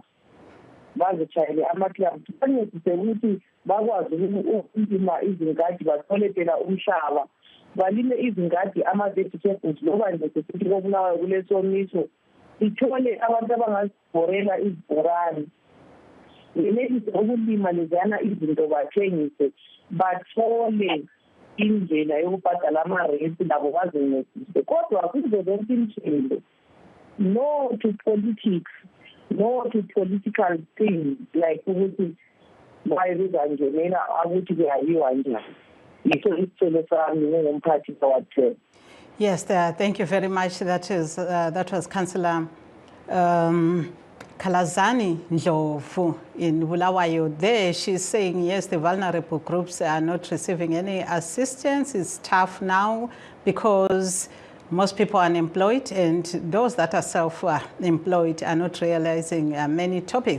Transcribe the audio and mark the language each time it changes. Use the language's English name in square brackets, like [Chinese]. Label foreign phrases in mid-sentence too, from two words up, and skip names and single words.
[North Ndebele] bazitshayele ama-clubs bancedise ukuthi bakwazi ukulima izingadi bathole phela umhlaba balime izingadi ama-vegetables loba nje sesithi kobulawayo kulesomiso ithole abantu abangazibhorela izibhorane ngenelise ukulima lezana izinto bathengise bathole indlela yokubhadala ama-rent labo bazincedise. Kodwa kuze zonke imithelo [English] no to politics, no to political things like [North Ndebele] ukuthi bayizangenela ukuthi kuyayiwa njani. Yiso isithelo sami ngomphathi kawathela. [English] Yes, thank you very much. That was Councillor Kalazani Ndlovu in Bulawayo. There she's saying, yes, the vulnerable groups are not receiving any assistance. It's tough now because most people are unemployed and those that are self-employed are not realizing many topics.